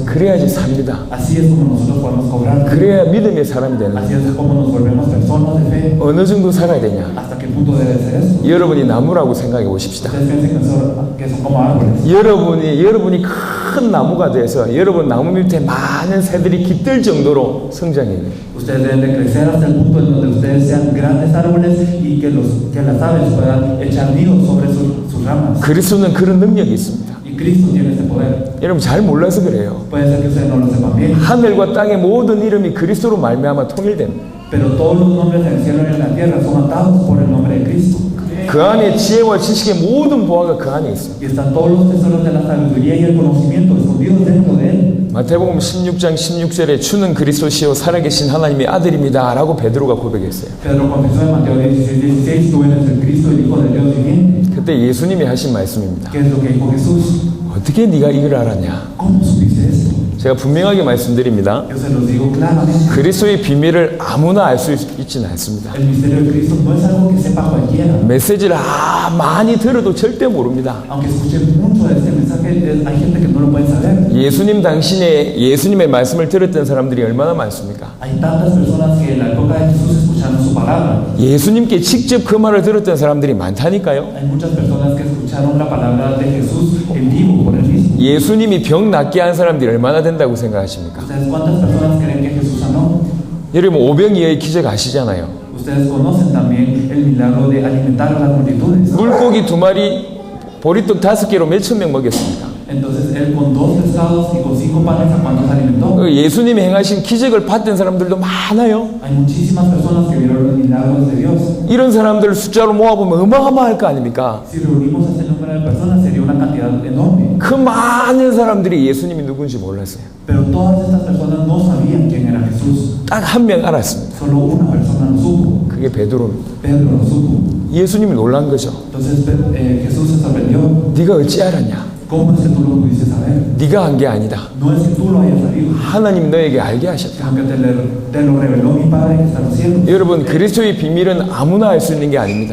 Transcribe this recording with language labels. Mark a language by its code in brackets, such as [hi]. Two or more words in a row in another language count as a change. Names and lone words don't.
[ko] 그래야지 삽니다. [es] Así es como nosotros podemos cobrar. [ko] 그래야 믿음의 사람이 되는 [es] Así [ko] 거예요. [es] es como nos volvemos personas de fe. [ko] 어느 정도 살아야 되냐? [es] ¿Hasta qué punto debe ser eso? [ko] 여러분이 나무라고 생각해 보십시다. [es] Ustedes piensen que son como árboles. [ko] 여러분이 큰 나무가 돼서 여러분 나무 밑에 많은 새들이 깃들 정도로 성장해야 돼요. [es] Ustedes deben de crecer hasta el punto en donde ustedes sean grandes árboles y que las aves puedan echar nidos sobre sus ramas. [ko] 그리스도는 그런 능력이 있습니다. [es] Y Cristo tiene ese poder. [ko] 여러분 잘 몰라서 그래요. [es] Puede ser que ustedes no lo sepan bien, [ko] 하늘과 땅의 모든 이름이 그리스도로 말미암아 통일됩니다. [es] pero todos los nombres del cielo y de la tierra son atados por el nombre de Cristo. [ko] 그 안에 지혜와 지식의 모든 보화가 그 안에 있습니다. [es] Y están todos los tesoros de la sabiduría y el conocimiento escondidos dentro de él. [ko] 마태복음 16장 16절에 주는 그리스도시요 살아계신 하나님의 아들입니다 라고 베드로가 고백했어요. [es] Pedro confesó en Mateo 16:16, tú eres el Cristo, el Hijo del Dios viviente. [ko] 그때 예수님이 하신 말씀입니다. [es] ¿Qué es lo que dijo Jesús? [ko] 어떻게 네가 이걸 알았냐? [es] ¿Cómo supiste esto? [ko] 제가 분명하게 말씀드립니다. [es] Yo se los digo claramente. [ko] 그리스도의 비밀을 아무나 알 수 있지는 않습니다. [es] El misterio de Cristo no es algo que sepa cualquiera. [ko] 메시지를 많이 들어도 절대 모릅니다. [es] Aunque escuchen mucho de este mensaje, hay gente que no lo puede saber. [ko] 예수님 당신의 예수님의 말씀을 들었던 사람들이 얼마나 많습니까? [es] Hay tantas personas que en la época de Jesús escucharon su palabra. [ko] 예수님께 직접 그 말을 들었던 사람들이 많다니까요. [es] Hay muchas personas que escucharon la palabra de Jesús en vivo por él mismo. [ko] 예수님이 병 낫게 한 사람들이 얼마나 된다고 생각하십니까? [es] ¿Ustedes cuántas personas creen que Jesús sanó? [ko] 여러분 오병이어의 기적 아시잖아요. [es] Ustedes conocen también el milagro de alimentar a las multitudes. [ko] 물고기 2마리, 보리떡 5개로 몇천 명 먹였습니다. [es] Entonces él con 2 pescados y con 5 panes, ¿a cuántos alimentó? [ko] 예수님이 행하신 기적을 봤던 사람들도 많아요. [es] Hay muchísimas personas que vieron los milagros de Dios. [ko] 이런 사람들 숫자로 모아보면 어마어마할 거 아닙니까? [es] Si reunimos ese número de personas sería una cantidad enorme. [ko] 그 많은 사람들이 예수님이 누군지 몰랐어요. [es] Pero todas estas personas no sabían quién era Jesús. [ko] 딱 한 명 알았습니다. [es] Solo una persona lo supo. [ko] 그게 베드로입니다. [es] Pedro lo supo. [ko] 예수님이 놀란 거죠. [es] Entonces Jesús se sorprendió. [ko] 네가 어찌 알았냐? [es] ¿Cómo es que tú lo pudiste saber? [ko] 네가 한 게 아니다. [es] No es que tú lo hayas sabido, [ko] 하나님 너에게 알게 하셨다. [es] sino que te lo reveló mi Padre que está en los cielos. [ko] 여러분 그리스도의 비밀은 아무나 알 수 있는 게 아닙니다.